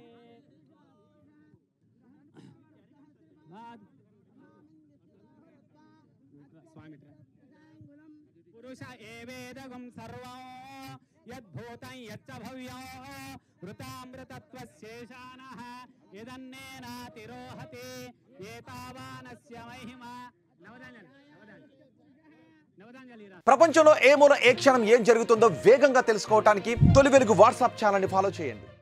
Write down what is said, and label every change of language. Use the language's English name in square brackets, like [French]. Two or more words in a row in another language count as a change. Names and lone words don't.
[Sanskrit] स्वामी पुरुष एवेदगुं सर्वं यद्भूतं यच्च भव्यं वृतामृतत्वशेषानः यदन्नेनातिरोहति एतावानस्य महिमा [Telugu] ప్రపంచంలో ఏ మూల ఏ క్షణం ఏం జరుగుతుందో వేగంగా తెలుసుకోవడానికి తొలి వెలుగు వాట్సాప్ ఛానల్ ని ఫాలో చేయండి.